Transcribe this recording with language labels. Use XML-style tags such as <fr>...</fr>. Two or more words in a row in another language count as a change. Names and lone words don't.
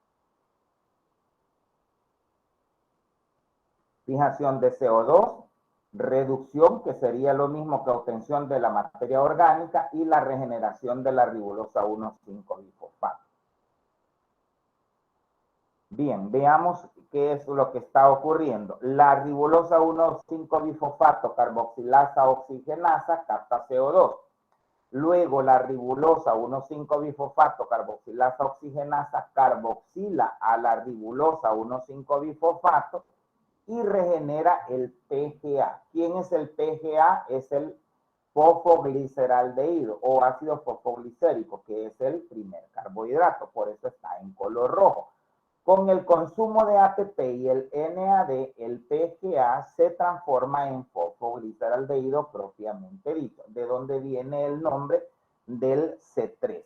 <es>Fijación de CO2, reducción, que sería lo mismo que obtención de la materia orgánica, y la regeneración de la ribulosa 1,5-bifosfato. Bien, veamos qué es lo que está ocurriendo. La ribulosa 1,5-bifosfato carboxilasa oxigenasa capta CO2. Luego la ribulosa 1,5-bifosfato carboxilasa oxigenasa carboxila a la ribulosa 1,5-bifosfato y regenera el PGA. ¿Quién es el PGA? Es el fosfogliceraldehído o ácido fosfoglicérico, que es el primer carbohidrato, por eso está en color rojo. Con el consumo de ATP y el NAD, el PGA se transforma en fosfogliceraldehído propiamente dicho, de donde viene el nombre del C3.</es>